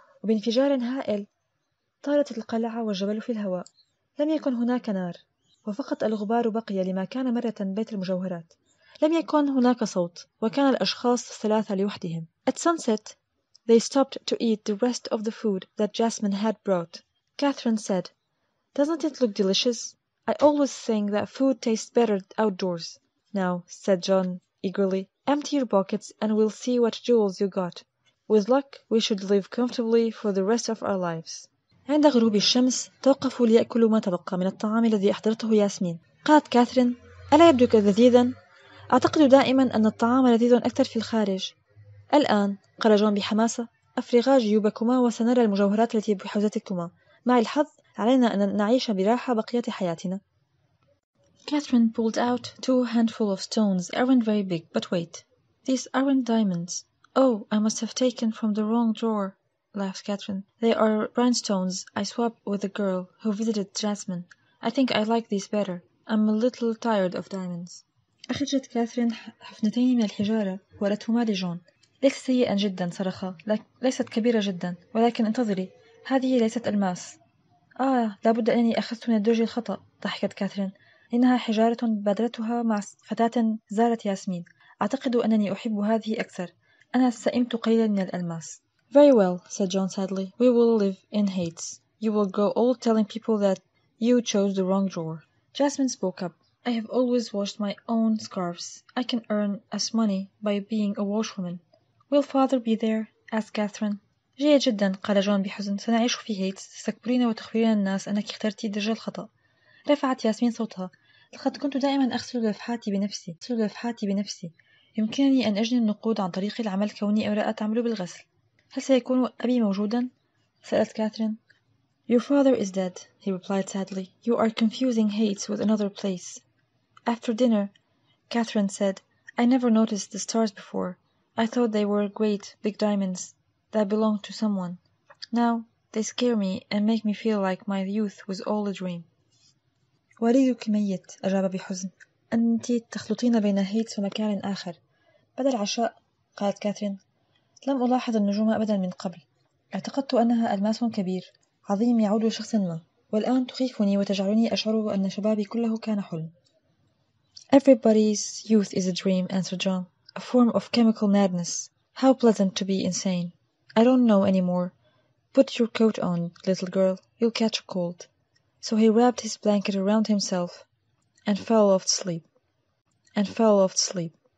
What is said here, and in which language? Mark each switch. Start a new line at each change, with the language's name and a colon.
Arabic: وبانفجار هائل طارت القلعة والجبل في الهواء. لم يكن هناك نار، وفقط الغبار بقي لما كان مرة بيت المجوهرات. لم يكن هناك صوت، وكان الأشخاص 3 لوحدهم.
English: At sunset, they stopped to eat the rest of the food that Jasmine had brought. Catherine said, "Doesn't it look delicious? I always think that food tastes better outdoors." "Now," said John eagerly, "empty your pockets and we'll see what jewels you got. With luck, we should live comfortably for the rest of our lives."
Arabic: عند غروب الشمس توقفوا ليأكلوا ما تبقى من الطعام الذي أحضرته ياسمين. قالت كاثرين: ألا يبدو لذيذا؟ أعتقد دائما أن الطعام لذيذ أكثر في الخارج. الآن، قال جون بحماسة، أفرغا جيوبكما وسنرى المجوهرات التي بحوزتكما. مع الحظ علينا أن نعيش براحة بقية حياتنا.
English: Catherine pulled out 2 handfuls of stones. Aren't very big, but wait. These aren't diamonds. Oh, I must have taken from the wrong drawer. laughed Catherine. They are rhinestones I swapped with a girl who visited Jasmine. I think I like these better. I'm a little tired of diamonds.
Arabic: أخرجت كاثرين حفنتين من الحجارة ورتهما لجون. ليست سيئا جدا صرخ، ليست كبيرة جدا، ولكن انتظري، هذه ليست ألماس. لابد أنني أخذت من الدرج الخطأ، ضحكت كاثرين. إنها حجارة بادرتها مع فتاة زارت ياسمين. أعتقد أنني أحب هذه أكثر. أنا سئمت قليلا من الألماس.
English: Very well, said John sadly. We will live in Hades. You will go all telling people that you chose the wrong drawer. Jasmine spoke up. I have always washed my own scarves. I can earn as money by being a washwoman. Will father be there? asked Catherine.
Arabic: جيد جدا، قال جون بحزن. سنعيش في هيتس. تستكبرين وتخبرين الناس أنك اخترتي الدرج الخطأ. رفعت ياسمين صوتها. لقد كنت دائما أغسل لفحاتي بنفسي. يمكنني أن أجني النقود عن طريق العمل كوني امرأة تعمل بالغسل. هل سيكون أبي موجودا؟ سألت كاثرين.
English: Your father is dead, he replied sadly. You are confusing Hades with another place. After dinner, Catherine said, I never noticed the stars before. I thought they were great, big diamonds that belonged to someone. Now, they scare me and make me feel like my youth was all a dream.
Arabic: والدك ميت، أجاب بحزن. أنت تخلطين بين هيتس ومكان آخر. بعد العشاء، قالت كاثرين، لم ألاحظ النجوم أبدا من قبل. اعتقدت أنها ألماس كبير عظيم يعود لشخص ما، والآن تخيفني وتجعلني أشعر أن شبابي كله كان حلم.
English: Everybody's youth is a dream, answered John. A form of chemical madness. How pleasant to be insane. I don't know any more. Put your coat on, little girl. You'll catch a cold. So he wrapped his blanket around himself and fell off to sleep.